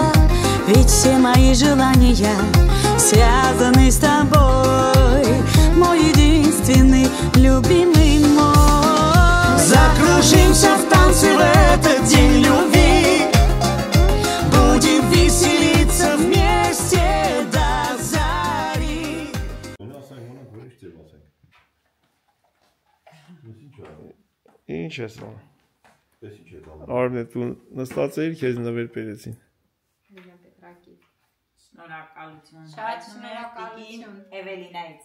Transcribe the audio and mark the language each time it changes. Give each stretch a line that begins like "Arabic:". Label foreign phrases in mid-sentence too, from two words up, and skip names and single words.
Russian: Ведь все мои желания связаны с тобой, мой единственный, любимый мой. Закружимся в танце в этот день любви, будем веселиться вместе до зари.
Armenian: Ինչ ես անում։ Արմեն դու նստած էիր, քեզ նվեր բերեցին։ Շնորհակալություն։ Շատ շնորհակալություն Էվելինայից։